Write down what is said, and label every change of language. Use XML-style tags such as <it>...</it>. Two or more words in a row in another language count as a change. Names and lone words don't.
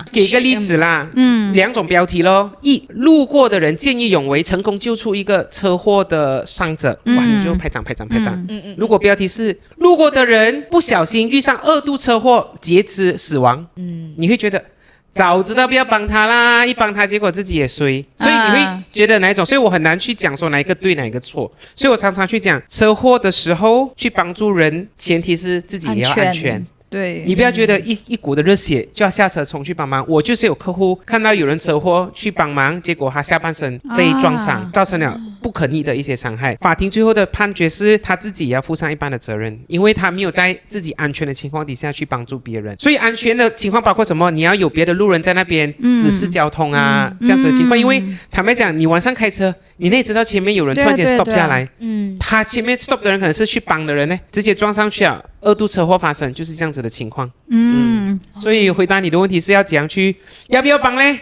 <zh>給個例子啦，2種標題咯。一，路過的人見義勇為，成功救出一個車禍的傷者，哇，你就拍掌。如果標題是路過的人不小心遇上2度車禍，截肢死亡，你會覺得早知道不要幫他啦，一幫他結果自己也衰，所以你会觉得哪一种？所以我很难去讲说哪一个对哪一个错，所以我常常去讲车祸的时候去帮助人，前提是自己也要安全。对，你不要觉得一股的热血就要下車衝去幫忙。我就是有客戶看到有人車禍去幫忙，結果他下半身被撞傷，造成了不可逆的一些傷害。法庭最後的判決是他自己也要負上一半的責任，因為他沒有在自己安全的情況底下去幫助別人。所以安全的情況包括什麼？你要有別的路人在那邊指示交通啊，這樣子的情況。因為坦白講，你晚上開車，你也知道前面有人突然間 stop 下來，他前面 stop 的人可能是去幫的人呢，直接撞上去了，2度車禍發生，就是這樣子的情況。所以回答你的問題是要怎樣去，要不要幫呢？</zh>